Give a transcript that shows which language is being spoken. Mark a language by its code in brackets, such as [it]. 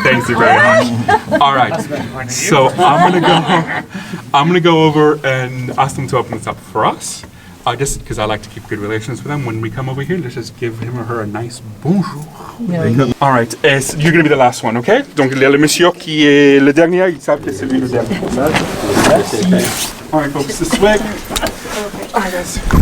[en] Thank you very much. All right. So I'm gonna go over and ask them to open this up for us. just because I like to keep good relations with them, when we come over here, let's just give him or her a nice bonjour. All right, you're gonna be the last one, okay? [fr] Donc le monsieur qui est le dernier, il savent que c'est lui le dernier. [en] All right, folks, this way. All right, guys.